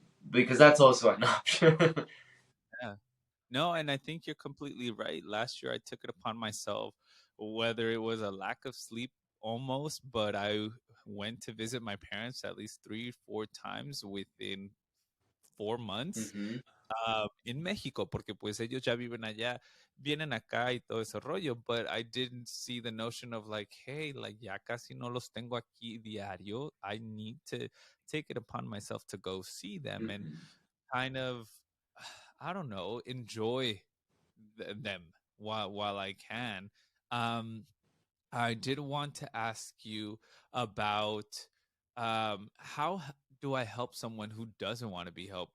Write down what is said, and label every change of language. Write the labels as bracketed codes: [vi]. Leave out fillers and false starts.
[en] Because that's also an option. Yeah. No, and I think you're completely right. Last year, I took it upon myself, whether it was a lack of sleep almost, but I went to visit my parents at least 3, 4 times within 4 months Mhm. [es] in México, porque pues ellos ya viven allá, vienen acá y todo ese rollo, [en] but I didn't see the notion of like, hey, like [es] ya casi no los tengo aquí diario. [en] I need to take it upon myself to go see them and Mhm. kind of, I don't know, enjoy them while I can. Um, I did want to ask you about how do I help someone who doesn't want to be helped?